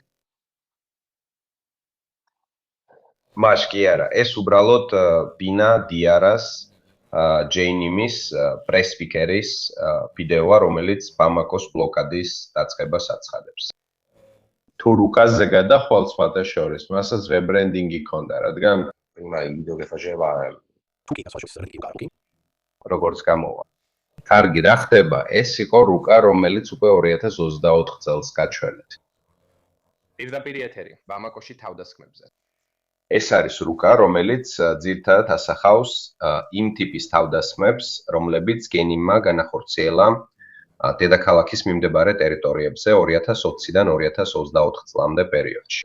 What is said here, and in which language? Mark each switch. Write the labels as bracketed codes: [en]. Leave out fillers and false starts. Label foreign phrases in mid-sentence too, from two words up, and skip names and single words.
[ka] მაშ კი არა, ეს უბრალოდ ბინა დიარას ჯეინიმის პრესპიკერის ვიდეოა, რომელიც ბამაკოს ბლოკადის დაწყებას აცხადებს. თუ რუკაზე გადახვალ სხვათა შორის, მასაც რებრენდინგი ჰქონდა, რადგან [it] prima il video che faceva [ka] როგორც გამოვა. კარგი, რა ხდება? ეს იყო რუკა, რომელიც უკვე 2024 წელს გაჩვენეთ. პირდაპირ ეთერი, ბამაკოში თავდასხმებზე. ეს არის რუკა, რომელიც ძირითადად ასახავს იმ ტიპის თავდასხმებს, რომლებიც გენიმმა განახორციელა დედაქალაქის მიმდებარე ტერიტორიებზე 2020-დან 2024 წლამდე პერიოდში.